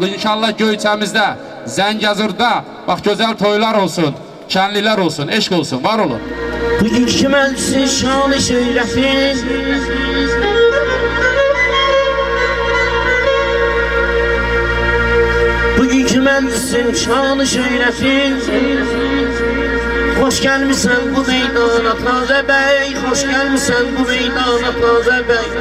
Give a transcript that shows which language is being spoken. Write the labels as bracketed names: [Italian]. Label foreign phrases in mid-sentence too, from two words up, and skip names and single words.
[Azerbaijani] İnşallah Göyçəmizdə, Zəngəzurda, bax gözəl toylar olsun, şənliklər olsun, eşq olsun, var olun. Bugünkü məclisin şanı şöhrətin, bugünkü məclisin şanı şöhrətin, [Turkish] hoş gelmişsen bu meydana Taze Bey, hoş gelmişsen bu meydana Taze Bey.